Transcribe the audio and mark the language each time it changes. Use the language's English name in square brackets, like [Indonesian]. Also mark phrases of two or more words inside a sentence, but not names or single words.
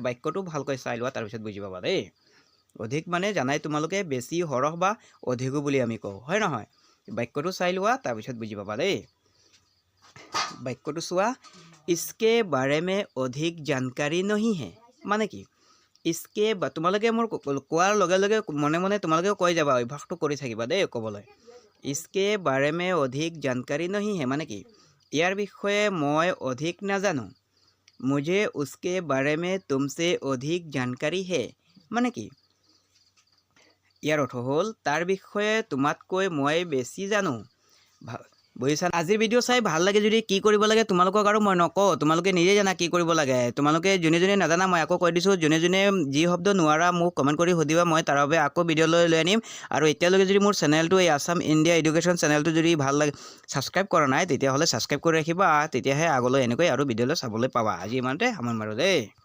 [Assamese] বাক্যটো ভালকৈ চাই লোৱা তাৰপিছত বুজি পাবা দেই অধিক মানে জানাই তোমালোকে বেছি হৰহ বা অধিকো বুলি আমি কওঁ হয় নহয় বাক্যটো চাই লোৱা তাৰপিছত বুজি পাবা দেই বাক্যটো চোৱা [Hindi] इसके बारे में अधिक जानकारी नहीं है [Assamese] মানে কি इसके তোমালোকে মোৰ কোৱাৰ লগে লগে মনে মনে তোমালোকে কৈ যাবা অভ্যাসটো কৰি থাকিবা দেই ক'বলৈ [Hindi] इसके बारे में अधिक जानकारी नहीं है [Assamese] মানে কি ইয়াৰ বিষয়ে মই অধিক নাজানো [Hindi] मुझे उसके बारे में तुमसे अधिक जानकारी है [Assamese] মানে কি ইয়াৰ অৰ্থ হ'ল তাৰ বিষয়ে তোমাতকৈ মই বেছি জানো বুজিছা আজিৰ ভিডিঅ' চাই ভাল লাগে যদি কি কৰিব লাগে তোমালোকক আৰু মই নকওঁ তোমালোকে নিজে জানা কি কৰিব লাগে তোমালোকে যোনে যোনে নাজানা মই আকৌ কৈ দিছোঁ যোনে যোনে যি শব্দ নোৱাৰা মোক কমেণ্ট কৰি সুধিবা মই তাৰ বাবে আকৌ ভিডিঅ' লৈ আনিম আৰু এতিয়ালৈকে যদি মোৰ চেনেলটো এই আছাম ইণ্ডিয়া এডুকেশ্যন চেনেলটো যদি ভাল লাগে ছাবস্ক্ৰাইব কৰা নাই তেতিয়াহ'লে ছাবস্ক্ৰাইব কৰি ৰাখিবা তেতিয়াহে আগলৈ এনেকৈ আৰু ভিডিঅ'লৈ চাবলৈ পাবা আজি ইমানতে সামৰিম আৰু দেই